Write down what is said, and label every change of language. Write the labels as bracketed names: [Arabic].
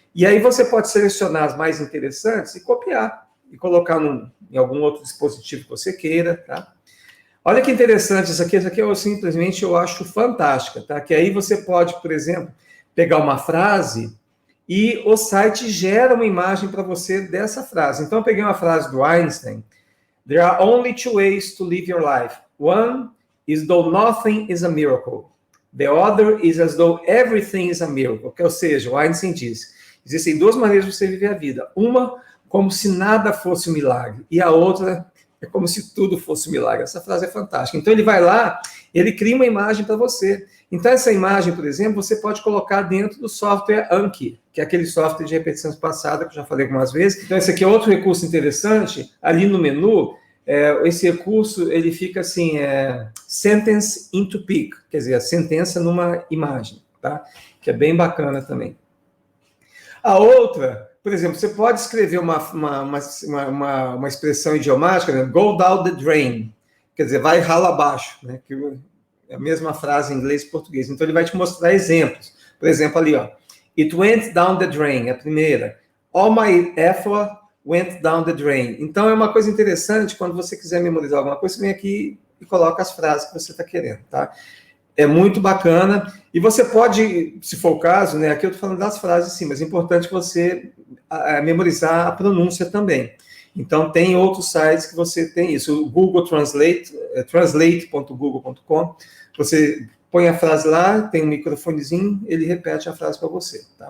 [Portuguese] E aí você pode selecionar as mais interessantes e copiar, e colocar em algum outro dispositivo que você queira, tá? Olha que interessante isso aqui eu simplesmente eu acho fantástica, tá? Que aí você pode, por exemplo, pegar uma frase e o site gera uma imagem para você dessa frase. Então, eu peguei uma frase do Einstein: [English] There are only two ways to live your life. One is though nothing is a miracle. The other is as though everything is a miracle. [Portuguese] Ou seja, o Einstein diz: existem duas maneiras de você viver a vida. Uma, como se nada fosse um milagre. E a outra é como se tudo fosse um milagre. Essa frase é fantástica. Então, ele vai lá, ele cria uma imagem para você. Então, essa imagem, por exemplo, você pode colocar dentro do software Anki, que é aquele software de repetição espaçada que eu já falei algumas vezes. Então, esse aqui é outro recurso interessante. Ali no menu, esse recurso, ele fica assim, sentence into pic, quer dizer, a sentença numa imagem, tá? Que é bem bacana também. A outra, por exemplo, você pode escrever uma expressão idiomática, né? [English] Go down the drain, [Portuguese] quer dizer, vai rala abaixo, né? Que é a mesma frase em inglês e português. Então, ele vai te mostrar exemplos. Por exemplo, ali, ó. [English] It went down the drain, [Portuguese] a primeira. [English] All my effort went down the drain. [Portuguese] Então, é uma coisa interessante, quando você quiser memorizar alguma coisa, você vem aqui e coloca as frases que você está querendo, tá? É muito bacana. E você pode, se for o caso, né? Aqui eu estou falando das frases, sim, mas é importante você memorizar a pronúncia também. Então, tem outros sites que você tem isso. O Google Translate, translate.google.com, você põe a frase lá, tem um microfonezinho, ele repete a frase para você. Tá?